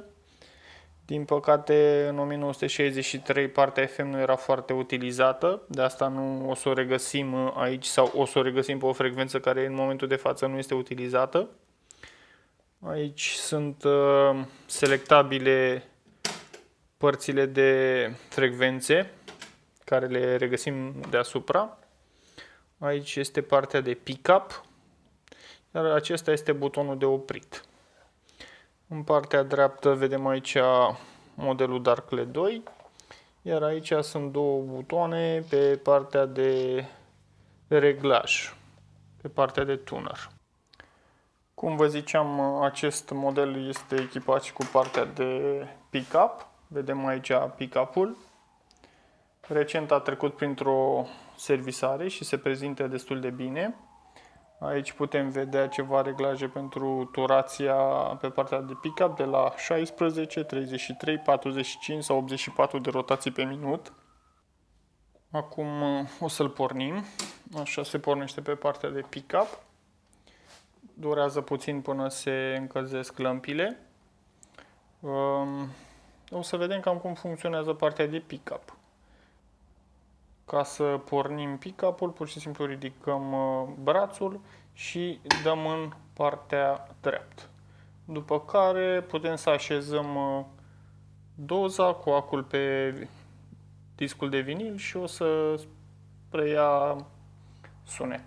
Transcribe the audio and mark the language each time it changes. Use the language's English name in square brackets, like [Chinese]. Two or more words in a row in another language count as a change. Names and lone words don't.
[Romanian] Din păcate, în 1963 partea FM nu era foarte utilizată, de asta nu o să o regăsim aici sau o să o regăsim pe o frecvență care în momentul de față nu este utilizată. Aici sunt selectabile părțile de frecvențe care le regăsim deasupra. Aici este partea de pick-up, iar acesta este butonul de oprit. În partea dreaptă vedem aici modelul Darkle 2, iar aici sunt două butoane pe partea de reglaj, pe partea de tuner. Cum vă ziceam, acest model este echipat și cu partea de pick-up. Vedem aici pick-up-ul. Recent a trecut printr-o servisare și se prezintă destul de bine. Aici putem vedea ceva reglaje pentru turația pe partea de pick-up de la 16, 33, 45 sau 84 de rotații pe minut. Acum o să-l pornim. Așa se pornește pe partea de pick-up. Durează puțin până se încălzesc lămpile. O să vedem cam cum funcționează partea de pick-up. Ca să pornim pick-up-ul, pur și simplu ridicăm brațul și dăm în partea dreaptă. După care putem să așezăm doza cu acul pe discul de vinil și o să preia sunetul.